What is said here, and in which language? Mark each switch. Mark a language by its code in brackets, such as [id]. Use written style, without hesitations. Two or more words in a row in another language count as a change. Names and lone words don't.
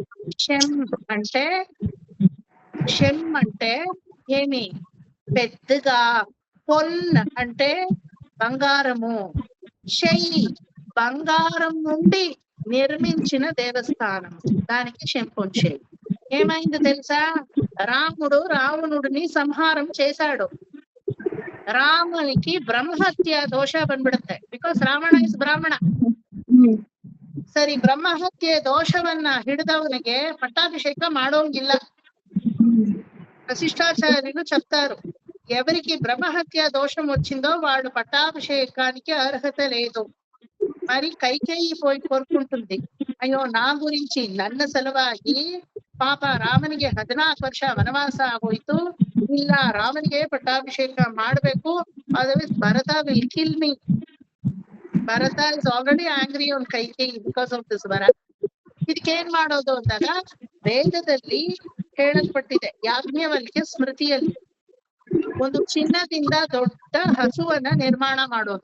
[te] షెం అంటే ఏమి పెద్దగా, పొన్ అంటే బంగారము, షై బంగారం నుండి నిర్మించిన దేవస్థానం, దానికి శంపొన్ షై. ఏమైంది తెలుసా? రాముడు రావణుడిని ಸಂಹಾరం చేశాడు. [kn] ರಾಮನಿಗೆ ಬ್ರಹ್ಮಹತ್ಯ ದೋಷ ಬಂದ್ಬಿಡುತ್ತೆ. [en] because Ravana is Brahmana. [kn] ಸರಿ, ಬ್ರಹ್ಮಹತ್ಯೆ ದೋಷವನ್ನ ಹಿಡಿದವನಿಗೆ పట్టాభిషೇಕ ಮಾಡೋಂಗಿಲ್ಲ. [te] వశిష్ఠాచార్యులు చెప్తారు, ఎవరికి బ్రహ్మహత్య దోషం వచ్చిందో వాడు పట్టాభిషేకానికి అర్హత లేదు. మరి కైకేయి పోయి కోరుకుంటుంది, అయ్యో నా గురించి [kn] ನನ್ನ ಸಲುವಾಗಿ ಪಾಪ ರಾಮನಿಗೆ 14 ವರ್ಷ ವನವಾಸ ಆಗೋಯ್ತು, ಇಲ್ಲ ರಾಮನಿಗೆ ಪಟ್ಟಾಭಿಷೇಕ ಮಾಡ್ಬೇಕು, [en] otherwise Bharata will kill me. Bharata is already angry on Kaikeyi because of this ವರ. [kn] ಇದಕ್ಕೇನ್ ಮಾಡೋದು ಅಂದಾಗ ವೇದದಲ್ಲಿ ಹೇಳಲ್ಪಟ್ಟಿದೆ, ಯಾಜ್ಞವಲ್ಕ್ಯ ಸ್ಮೃತಿಯಲ್ಲಿ ಒಂದು ಚಿನ್ನದಿಂದ ದೊಡ್ಡ ಹಸುವನ್ನ ನಿರ್ಮಾಣ ಮಾಡೋದು.